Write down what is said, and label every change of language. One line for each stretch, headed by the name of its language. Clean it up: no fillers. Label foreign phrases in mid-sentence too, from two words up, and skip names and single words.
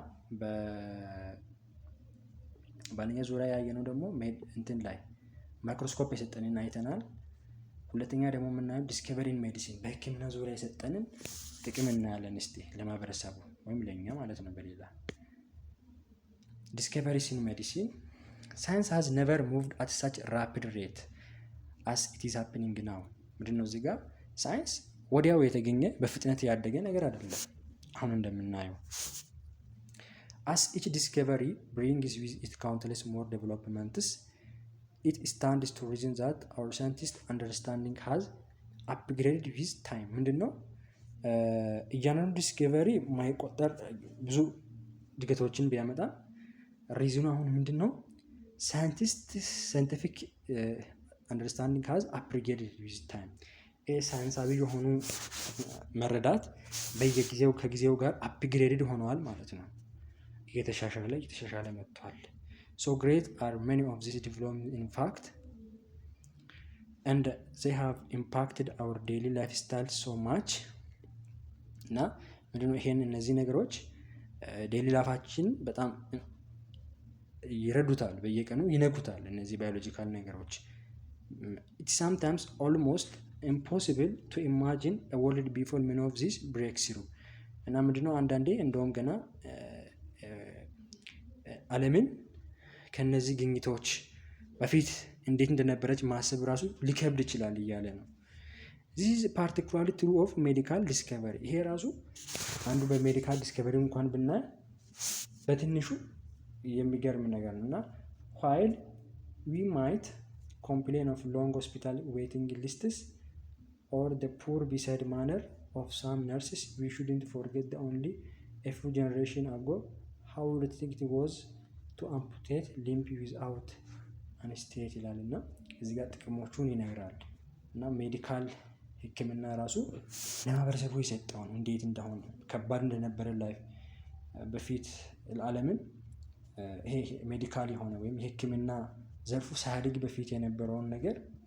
Amharic: በአንደኛ ዙሪያ ያየነው ደግሞ እንትን ላይ ማይክሮስኮፕ የሰጠንን አይተናል። ሁለተኛ ደግሞ የምናየው
English: discovery in medicine
Amharic: በሕክምና ዙሪያ የሰጠንን ጥቅም እናያለን። እስቲ ለማህበረሰቡ ወይም ለኛ ማለት ነው። በሌላ
English: discoveries in medicine science has never moved at such rapid rate as it is happening now።
Amharic: ምንድነው እዚህ ጋር ሳይንስ ወዲያው የተገኘ በፍጥነት ያደገ ነገር አይደለም አሁን እንደምናየው።
English: as each discovery brings with it countless more developments it stands to reason that our scientists understanding has upgraded with time።
Amharic: ምንድነው እያንዳንዱ ዲስከቨሪ ማይቆጠር ብዙ እድገቶችን ቢያመጣ ሪዝኑ አሁን ምንድነው?
English: scientific understanding has upgraded with time።
Amharic: ሳይንሳዊ የሆኑ መረዳት በየጊዜው ከጊዜው ጋር አፕግሬድድ ሆነዋል ማለት ነው። እየተሻሻለ መጥቷል።
English: so great are many of these developments in fact and they have impacted our daily lifestyle so much።
Amharic: እና ምንድነው እነዚህ ነገሮች ዴይሊ ላይፋችን በጣም ይረዱታል፣ በየቀኑ ይነኩታል። እነዚህ ባዮሎጂካል ነገሮች
English: it's sometimes almost impossible to imagine a world before many of these breakthrough።
Amharic: እና ምንድነው አንዳንዴ እንደውም ገና ዓለምን ከነዚህ ግኝቶች በፊት እንዴት እንደነበረች ማሰብ ራሱ ሊከብድ ይችላል እያለ ነው።
English: this is particularly true of medical discovery።
Amharic: ይሄ ራሱ አንዱ በሜዲካል ዲስከቨሪ እንኳን ብናይ በትንሹ የሚገርም ነገር ነው። እና
English: while we might complain of long hospital waiting lists or the poor bedside manner of some nurses we shouldn't forget that only a few generations ago how difficult it was to amputate limb without anesthesia
Amharic: ይላል። እና እዚህ ጋር ጥቅሞቹን ይነግራል። እና ሜዲካል ሕክምና ራሱ ለማህበረሰቡ የሰጠውን እንዴት እንደሆነ ከባድ እንደነበረ ላይ በፊት ለዓለምን ይሄ ሜዲካል የሆነ ወይም የሕክምና ዘርፉ ሳያድግ በፊት የነበረውን ነገር